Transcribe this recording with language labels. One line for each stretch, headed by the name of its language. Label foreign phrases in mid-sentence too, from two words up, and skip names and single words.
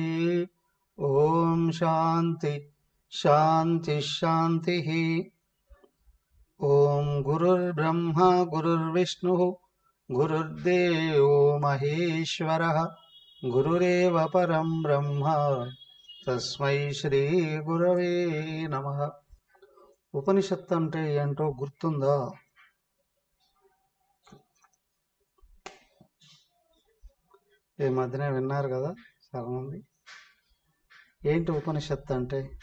Sanskrit: ओम शांति शांति शांतिः। ओम गुरुर्ब्रह्मा गुरुर्विष्णुः गुरुर्देवो महेश्वरः गुरुरेव परं ब्रह्म తస్మై శ్రీ గురవే నమః.
Telugu: ఉపనిషత్తు అంటే ఏంటో గుర్తుందా? ఈ మధ్యనే విన్నారు కదా చాలా మంది. ఏంటి ఉపనిషత్తు అంటే?